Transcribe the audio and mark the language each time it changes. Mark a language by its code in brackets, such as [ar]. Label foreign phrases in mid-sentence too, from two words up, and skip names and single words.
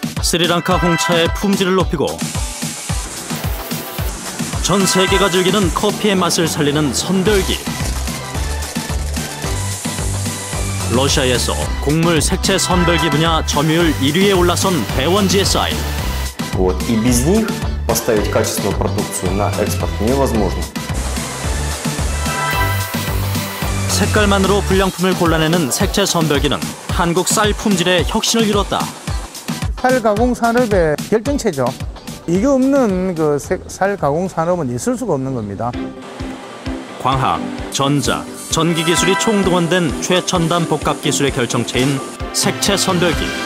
[ko] 스리랑카 홍차의 품질을 높이고 전 세계가 즐기는 커피의 맛을 살리는 선별기. 러시아에서 곡물 색채 선별기 분야 점유율 1위에 올라선 대원 GSI. [ru] И без них поставить качественную продукцию на экспорт невозможно. [ko] 색깔만으로 불량품을 골라내는 색채 선별기는 한국 쌀 품질의 혁신을 이뤘다. 쌀 가공 산업의 결정체죠. 이게 없는 그 쌀 가공 산업은 있을 수가 없는 겁니다. 광학, 전자, 전기 기술이 총동원된 최첨단 복합 기술의 결정체인 색채 선별기.